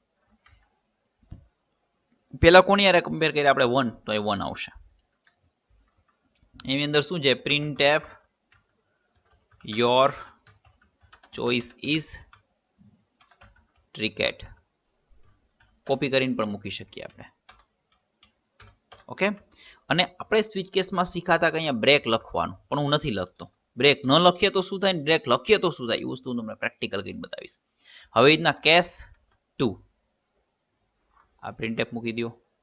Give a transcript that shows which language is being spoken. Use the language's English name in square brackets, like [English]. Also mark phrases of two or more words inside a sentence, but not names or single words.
[Gujarati] પેલા કોની યારે કમ્પેર કરીએ આપણે 1 તો એ 1 આવશે. એની અંદર શું છે [English] printf your choice is cricket. [Gujarati] કોપી કરીને પણ મૂકી શકીએ આપણે. ઓકે અને આપણે સ્વિચ કેસમાં શીખાતા કે અહીંયા બ્રેક લખવાનું પણ હું નથી લખતો. બ્રેક ન લખીએ તો શું થાય બ્રેક લખીએ તો શું થાય એ વસ્તુ તમને પ્રેક્ટિકલ કરીને બતાવીશ. હવે રીતના કેસ 2 આ printf મૂકી દો.